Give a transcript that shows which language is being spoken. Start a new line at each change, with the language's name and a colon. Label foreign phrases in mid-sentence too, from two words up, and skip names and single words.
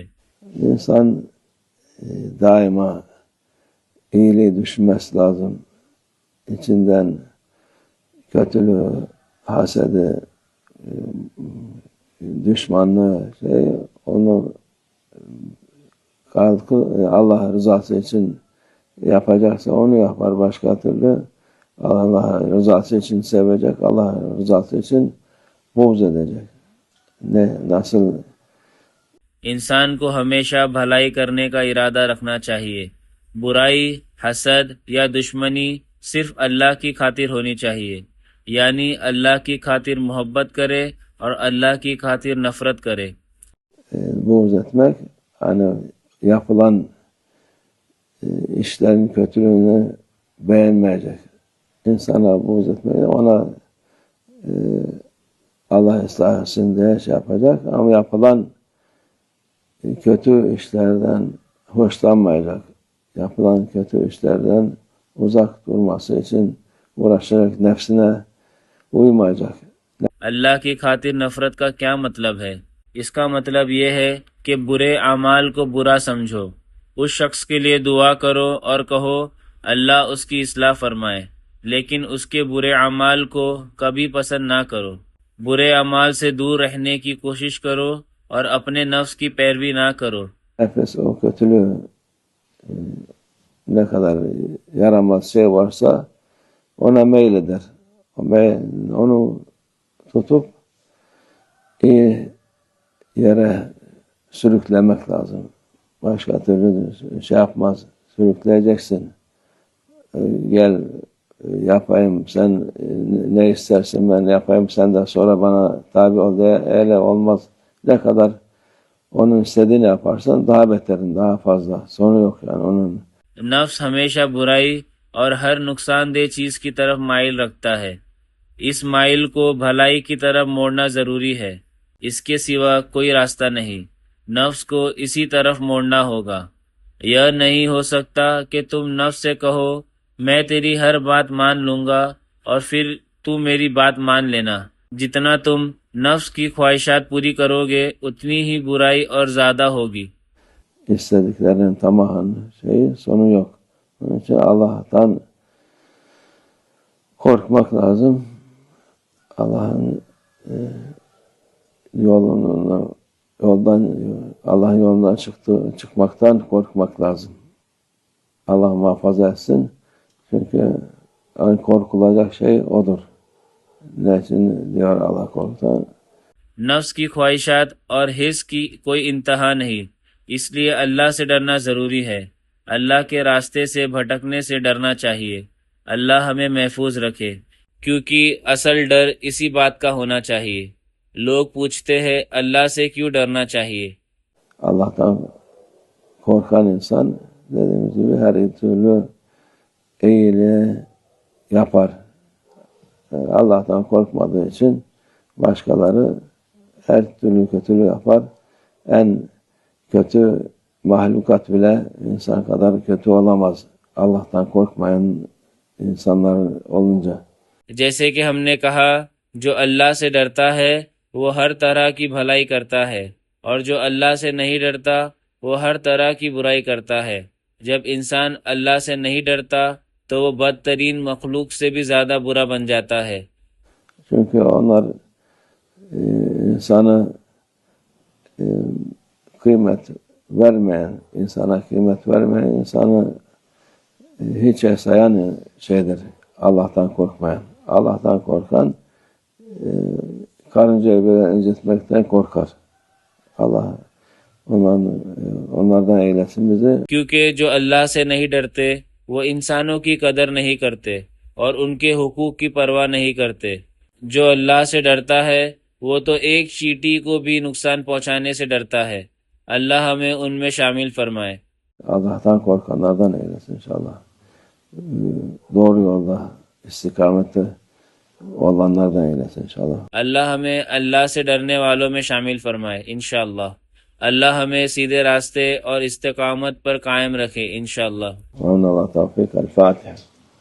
Turkish: İnsan daima iyiliği düşünmesi lazım. İçinden kötülüğü, hasedi, düşmanlığı, onu Allah rızası için yapacaksa onu yapar. Başka türlü Allah rızası için sevecek, Allah rızası için buğz edecek. Nasıl?
Hindi: इंसान को हमेशा भलाई करने का इरादा रखना चाहिए। बुराई, हसद या दुश्मनी सिर्फ अल्लाह की खातिर होनी चाहिए। यानी अल्लाह की खातिर मोहब्बत करे और अल्लाह की खातिर नफरत करे।
Turkish: Buğz etmek, hani yapılan işlerin kötülüğünü beğenmeyecek. İnsana buğz etmek, ona Allah ıslah etsin diye şey yapacak ama yapılan kötü işlerden hoşlanmayacak. Yapılan kötü işlerden uzak durması için uğraşacak, nefsine uymayacak.
Hindi: अल्लाह की खातिर नफरत का क्या मतलब है? इसका मतलब ये है कि बुरे अमाल को बुरा समझो, उस शख्स के लिए दुआ करो और कहो अल्लाह उसकी इस्लाह फरमाए, लेकिन उसके बुरे अमाल को कभी पसंद ना करो। बुरे अमाल से दूर रहने की कोशिश करो और अपने नफ्स की पैरवी ना करो।
Turkish: Nefes o kötülüğü ne kadar yaramaz şey varsa ona meyleder. Onu tutup iyi yere sürüklemek lazım. Başka türlü şey yapmaz. Sürükleyeceksin. Gel yapayım, sen ne istersen ben yapayım, sen de sonra bana tabi ol diye öyle olmaz. Ne kadar onun istediğini yaparsan daha beterin, daha fazla. Sonu yok yani onun.
Hindi: नफ्स हमेशा बुराई और हर नुकसानदेह चीज की तरफ माइल रखता है। इस माइल को भलाई की तरफ मोड़ना जरूरी है, इसके सिवा कोई रास्ता नहीं। नफ्स को इसी तरफ मोड़ना होगा। यह नहीं हो सकता कि तुम नफ्स से कहो मैं तेरी हर बात मान लूंगा और फिर तू मेरी बात मान लेना। जितना तुम नफ्स की ख्वाहिशात पूरी करोगे उतनी ही बुराई और ज्यादा होगी।
Turkish: İstediklerinin tamamının sonu yok. Onun için Allah'tan korkmak lazım. Allah'ın Allah'ın yolundan çıkmaktan korkmak lazım. Allah muhafaza etsin. Çünkü korkulacak şey odur. Ne için diyor Allah korkutan?
Hindi: नफ्स की ख्वाहिशात और हिस्स की कोई इंतहा नहीं, इसलिए अल्लाह से डरना ज़रूरी है। अल्लाह के रास्ते से भटकने से डरना चाहिए। अल्लाह हमें महफूज रखे, क्योंकि असल डर इसी बात का होना चाहिए। लोग पूछते हैं अल्लाह से क्यों डरना चाहिए।
Turkish: Allah'tan korkan insan dediğimiz gibi her türlü iyiliği yapar. Allah'tan korkmadığı için başkaları her türlü kötülüğü yapar. En kötü mahlukat bile insan kadar kötü olamaz. Allah'tan korkmayan insanlar olunca.
Hindi: जैसे कि हमने कहा, जो अल्लाह से डरता है वो हर तरह की भलाई करता है, और जो अल्लाह से नहीं डरता वो हर तरह की बुराई करता है। जब इंसान अल्लाह से नहीं डरता तो वो बदतरीन मखलूक से भी ज़्यादा बुरा बन जाता है।
Turkish: Çünkü onlar insanı kıymet vermeyen, insana kıymet vermeyen, insanı hiçe sayan şeydir. Allah'tan korkmayan. Allah'tan korkan karıncayı böyle incitmekten korkar. Allah onlardan eylesin bizi.
Hindi: क्योंकि जो अल्लाह से नहीं डरते वो इंसानों की कदर नहीं करते और उनके हुकूक की परवाह नहीं करते। जो अल्लाह से डरता है वो तो एक चींटी को भी नुकसान पहुंचाने से डरता है। अल्लाह हमें उनमें शामिल फरमाए।
Turkish: Allah'tan korkanlardan eylesin inşallah. Doğru yolda, istikamette olanlardan eylesin inşallah.
Hindi: अल्लाह हमें अल्लाह से डरने वालों में शामिल फरमाए इंशाअल्लाह। अल्लाह हमें सीधे रास्ते और इस्तिकामत पर कायम रखे इंशाअल्लाह।
Arabic: الله توفيق. الفاتحة.